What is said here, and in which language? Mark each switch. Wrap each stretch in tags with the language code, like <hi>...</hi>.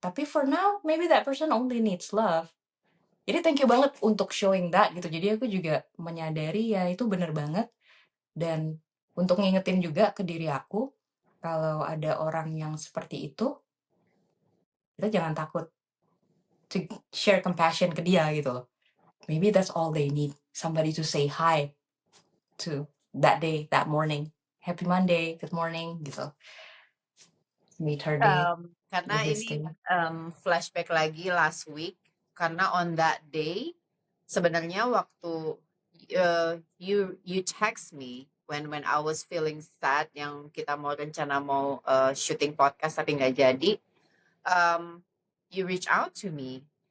<id>Tapi</id> <en>for now, maybe that person only needs love.</en> <id>Jadi</id> <en>thank you</en> <id>banget untuk</id> <en>showing that</en> <id>gitu. Jadi aku juga menyadari ya itu bener banget dan untuk ngingetin juga ke diri aku, kalau ada orang yang seperti itu, kita jangan takut</id> <en>to share compassion</en> <id>ke dia gitu loh.</id> <en>Maybe that's all they need, somebody to say hi to that day, that morning. happy Monday, good morning</en> <id>gitu.</id> <en>Made her day</en> <id>Karena</id> <en>with this</en> <id>ini</id> <en>thing. flashback</en> <id>lagi</id> <en>last week,</en> <id>karena</id> <en>on that day</en> <id>sebenarnya waktu</id> <en>you text me when I was feeling sad,</en> <id>yang kita mau rencana mau syuting podcast tapi nggak jadi,</id> <en>you reach out to me.</en>